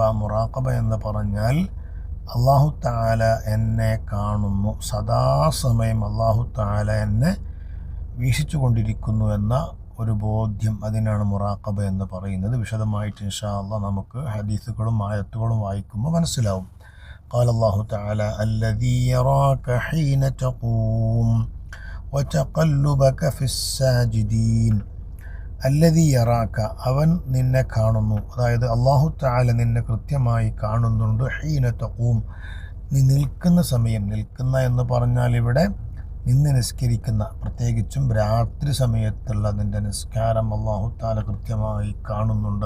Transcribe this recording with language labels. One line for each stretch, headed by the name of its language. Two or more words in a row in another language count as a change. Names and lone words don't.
Malayalam: മുറാഖബ എന്ന് പറഞ്ഞാൽ
Arabic: الله تعالى
Malayalam: എന്നെ കാണുന്നു, സദാസമയം
Arabic: الله تعالى
Malayalam: എന്നെ വീക്ഷിച്ചു കൊണ്ടിരിക്കുന്നു എന്ന ഒരു ബോധ്യം, അതിനാണ് മുറാഖബ എന്ന് പറയുന്നത്. വിശദമായിട്ട്
Arabic: إن شاء الله
Malayalam: നമുക്ക് ഹദീസുകളും ആയത്തുകളും വായിക്കുമ്പോൾ മനസ്സിലാവും.
Arabic: قال الله تعالى الذي يراك حين تقوم وتقلبك في الساجدين. الذي يراك,
Malayalam: അവൻ നിന്നെ കാണുന്നു, അതായത്
Arabic: الله تعالى
Malayalam: നിന്നെ കൃത്യമായി കാണുന്നുണ്ട്.
Arabic: حين تقوم,
Malayalam: നീ നിൽക്കുന്ന സമയം. നിൽക്കുന്ന എന്ന് പറഞ്ഞാൽ ഇവിടെ നിന്ന് നിസ്കരിക്കുന്ന, പ്രത്യേകിച്ചും രാത്രി സമയത്തുള്ള നിന്റെ നിസ്കാരം
Arabic: الله تعالى
Malayalam: കൃത്യമായി കാണുന്നുണ്ട്.